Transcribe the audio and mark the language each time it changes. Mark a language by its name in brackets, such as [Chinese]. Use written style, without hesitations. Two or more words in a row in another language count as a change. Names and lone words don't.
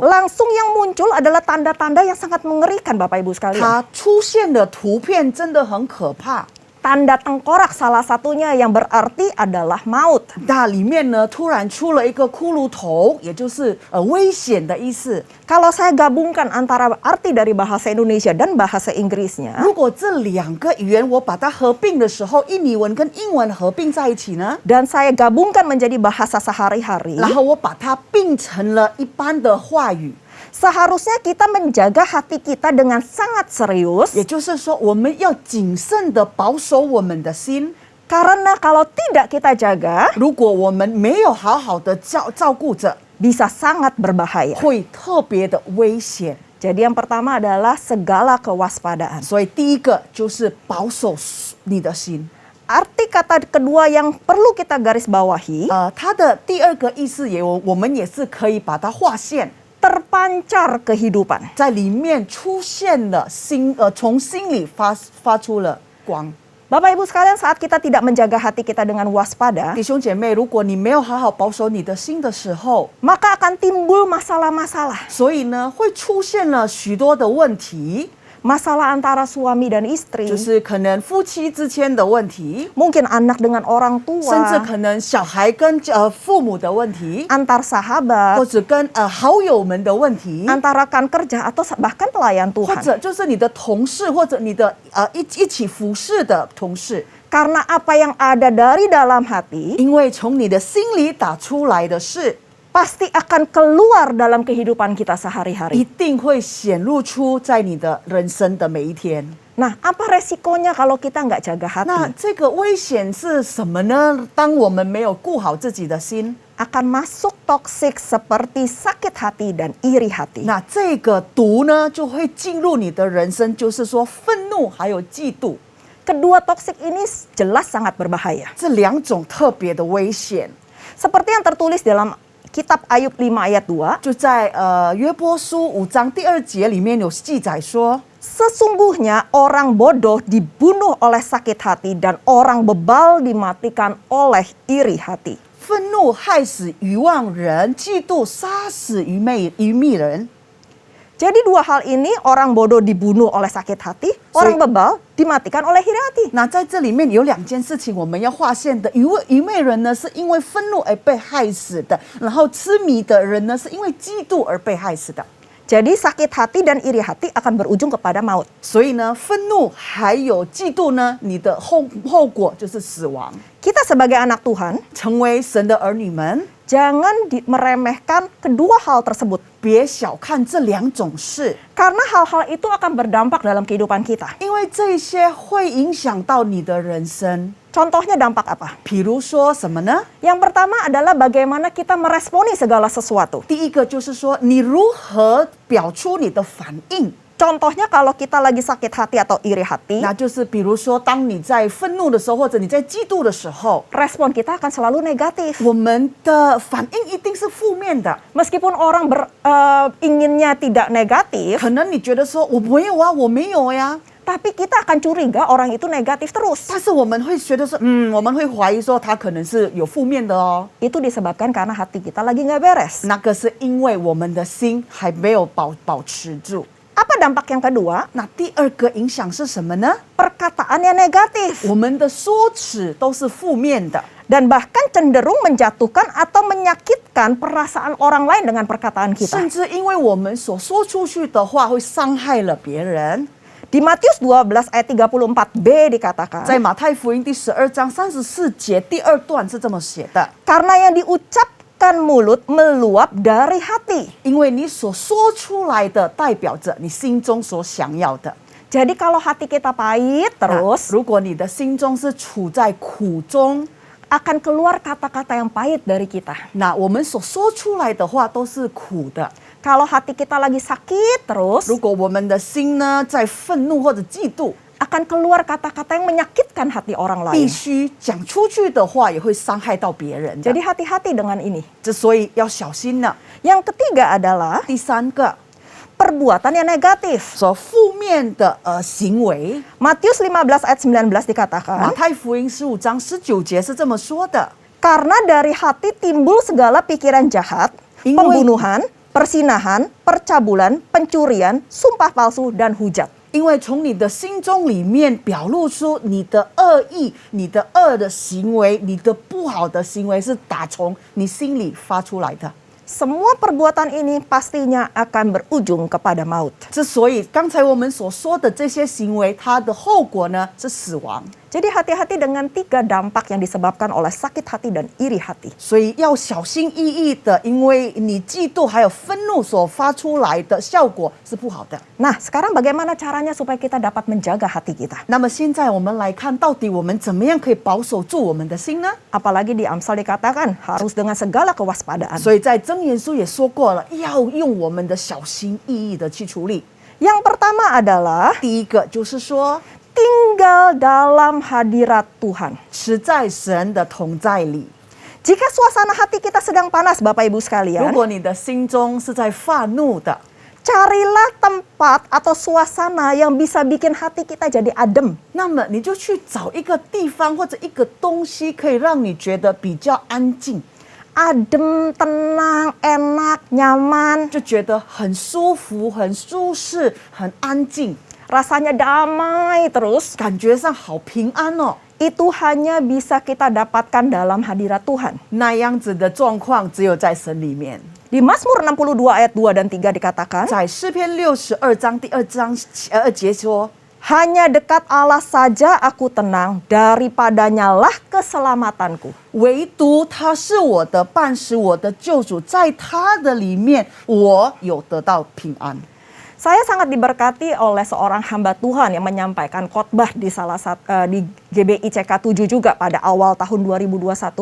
[Indonesian] langsung yang muncul adalah tanda-tanda yang sangat mengerikan Bapak Ibu sekalian. [Chinese] 它出现的图片真的很可怕。 [Indonesian] Tanda tengkorak salah satunya yang berarti adalah maut. [Chinese] 那里面呢，突然出了一个骷髅头，也就是危险的意思。 [Indonesian] Kalau saya gabungkan antara arti dari bahasa Indonesia dan bahasa Inggrisnya, [Chinese] 如果这2个语言我把它合并的时候，印尼文跟英文合并在一起呢， [Indonesian] dan saya gabungkan menjadi bahasa sehari-hari, [Chinese] 然后我把它并成了一般的话语， [Indonesian] seharusnya kita menjaga hati kita dengan sangat serius. [Chinese] 也就是说，我们要谨慎的保守我们的心。 [Indonesian] Karena kalau tidak kita jaga, [Chinese] 如果我们没有好好的照顾着， [Indonesian] bisa sangat berbahaya. [Chinese] 会特别的危险。 [Indonesian] Jadi yang pertama adalah segala kewaspadaan. [Chinese] 所以第一个就是保守你的心。 [Indonesian] Arti kata kedua yang perlu kita garis bawahi, [Chinese] 它的第2个意思我们也是可以把它划线， [Indonesian] terpancar kehidupan. [Chinese] 在里面出现了从心里发出了光。 [Indonesian] Bapak Ibu sekalian, saat kita tidak menjaga hati kita dengan waspada, [Chinese] 弟兄姐妹，如果你没有好好保守你的心的时候， [Indonesian] maka akan timbul masalah-masalah. [Chinese] 所以呢，会出现了许多的问题， [Indonesian] Masalah antara suami dan istri, [Chinese] 就是可能夫妻之间的问题， [Indonesian] mungkin anak dengan orang [Chinese] 甚至 [Indonesian] tua, [Chinese] 可能小孩跟父母的问题， [Indonesian] antar sahabat, [Chinese] 或者跟好友们的问题， [Indonesian] antara rekan kerja atau bahkan pelayan [Chinese] 或 [Indonesian] Tuhan. [Chinese] 者就是你的同事或者你的一起服侍的同事， [Indonesian] Karena apa yang ada dari dalam hati [Chinese] 因为从你的心里打出来的事， [Indonesian] pasti akan keluar dalam kehidupan kita [Chinese] 一 [Indonesian] sehari-hari. [Chinese] 定会显露出在你的人生的每一天。 [Indonesian] Nah, apa resikonya kalau kita nggak jaga [Chinese] 那 [Indonesian] hati? [Chinese] 这个危险是什么呢？当我们没有顾好自己的心， [Indonesian] Akan masuk toksik seperti sakit hati dan iri hati. [Chinese] 那这个毒呢就会进入你的人生，就是说愤怒还有嫉妒 [Indonesian] Kedua toksik ini jelas sangat berbahaya. [Chinese] 这2种特别的危险。 [Indonesian] Seperti yang tertulis dalam Kitab Ayub 5 ayat 2, [Chinese] 就在约伯书5章第2节里面有记载说， [Indonesian] sesungguhnya orang bodoh dibunuh oleh sakit hati dan orang bebal dimatikan oleh iri hati. [Chinese] 愤怒害死愚妄人，嫉妒杀死愚昧人。 [Indonesian] Jadi 2 hal ini, orang bodoh dibunuh oleh sakit hati, orang bebal dimatikan oleh iri hati. [Chinese] 那在这里面有2件事情我们要划线的，愚昧人呢是因为愤怒而被害死的，然后痴迷的人呢是因为嫉妒而被害死的。 [Indonesian] Jadi sakit hati dan iri hati akan berujung kepada maut. [Chinese] 所以呢，愤怒还有嫉妒呢，你的后果就是死亡。 [Indonesian] Kita sebagai anak Tuhan, [Chinese] 成为神的儿女们， [Indonesian] jangan meremehkan kedua hal tersebut. [Chinese] 别小看这2种事， [Indonesian] Karena hal-hal itu akan berdampak dalam kehidupan kita. [Chinese] 因为这些会影响到你的人生。 [Indonesian] Contohnya dampak apa? [Chinese] 比如说什么呢？ [Indonesian] Yang pertama adalah bagaimana kita meresponi segala sesuatu. [Chinese] 第一个就是说，你如何表出你的反应。 [Indonesian] Contohnya kalau kita lagi sakit hati atau iri hati, [Chinese] 那就是比如说，当你在愤怒的时候，或者你在嫉妒的时候， [Indonesian] respon kita akan selalu negatif. [Chinese] 我们的反应一定是负面的。 [Indonesian] Meskipun orang inginnya tidak negatif, [Chinese] 可能你觉得说我没有啊，我没有呀， [Indonesian] tapi kita akan curiga orang itu negatif terus. [Chinese] 但是我们会觉得说，我们会怀疑说他可能是有负面的哦。 [Indonesian] Itu disebabkan karena hati kita lagi nggak beres. [Chinese] 那个是因为我们的心还没有保持住。 [Indonesian] Apa dampak yang kedua? [Chinese] 那第二个影响是什么呢？ [Indonesian] Perkataannya negatif [Chinese] 我们的说辞都是负面的， [Indonesian] dan bahkan cenderung menjatuhkan atau menyakitkan perasaan orang lain dengan perkataan [Chinese] 甚 [Indonesian] kita. [Chinese] 至因为我们所说出去的话会伤害了别人。 [Indonesian] Di Matius 12 ayat 34b dikatakan, [Chinese] 在马太福音第12章34节第二段是这么写的： [Indonesian] karena yang diucapkan mulut meluap dari hati. [Chinese] 因为你所说出来的代表着你心中所想要的。 [Indonesian] Jadi kalau hati kita pahit [Chinese] 那 [Indonesian] terus, [Chinese] 如果你的心中是处在苦中， [Indonesian] akan keluar kata-kata yang pahit dari kita. [Chinese] 那我们所说出来的话都是苦的。 [Indonesian] Kalau hati kita lagi sakit terus, [Chinese] 如果我们的心呢在愤怒或者嫉妒， [Indonesian] akan keluar kata-kata yang menyakitkan hati orang [Chinese] 必 [Indonesian] lain. [Chinese] 须讲出去的话也会伤害到别人的。 [Indonesian] Jadi hati-hati dengan ini. [Chinese] 之所以要小心呢。 [Indonesian] Yang ketiga adalah [Chinese] 第三个， [Indonesian] perbuatan yang negatif. [Chinese] 说负面的行为， [Indonesian] Matius 15 ayat 19 [Chinese] 马 [Indonesian] dikatakan, [Chinese] 太福音15章19节是这么说的： [Indonesian] karena dari hati timbul segala pikiran jahat, Ingwe- pembunuhan, persinahan, percabulan, pencurian, sumpah palsu, dan hujat. [Chinese] 因为从你的心中里面表露出你的恶意、你的恶的行为、你的不好的行为，是打从你心里发出来的。 [Indonesian] Semua perbuatan ini pastinya akan berujung kepada maut. [Chinese] 之所以刚才我们所说的这些行为，它的后果呢是死亡。 [Indonesian] Jadi hati-hati dengan 3 dampak yang disebabkan oleh sakit hati dan iri hati. [Chinese] 所以要小心翼翼的，因为你嫉妒还有愤怒所发出来的效果是不好的。 [Indonesian] Nah, sekarang bagaimana caranya supaya kita dapat menjaga hati kita? [Chinese] 那么现在我们来看，到底我们怎么样可以保守住我们的心呢？ [Indonesian] Apalagi di Amsal dikatakan harus dengan segala kewaspadaan. [Chinese] 所以在箴言书也说过了，要用我们的小心翼翼的去处理。 [Indonesian] Yang pertama adalah [Chinese] 第一个就是说， [Indonesian] tinggal dalam hadirat Tuhan. [Chinese] 持在神的同在里。 [Indonesian] Jika suasana hati kita sedang panas, Bapak Ibu [Chinese] 如 [Indonesian] sekalian, [Chinese] 果你的心中是在发怒的， [Indonesian] carilah tempat atau suasana yang bisa bikin hati kita jadi adem. [Chinese] 那么你就去找一个地方或者一个东西，可以让你觉得比较安静， [Indonesian] Adem, tenang, enak, nyaman, [Chinese] 就觉得很舒服、很舒适、很安静， [Indonesian] rasanya damai terus. [Chinese] 感觉上好平安哦。 [Indonesian] Itu hanya bisa kita dapatkan dalam hadirat Tuhan. [Chinese] 那样子的状况只有在神里面。 [Indonesian] Di Mazmur 62 ayat 2 dan 3 dikatakan, [Chinese] 在诗篇62章第2节说， [Indonesian] hanya dekat Allah saja aku tenang, daripadanya lah keselamatanku. [Chinese] 唯独他是我的伴使，我的救主，在他的里面，我有得到平安。 [Indonesian] Saya sangat diberkati oleh seorang hamba Tuhan yang menyampaikan khotbah di di GBI CK7 juga pada awal tahun 2021.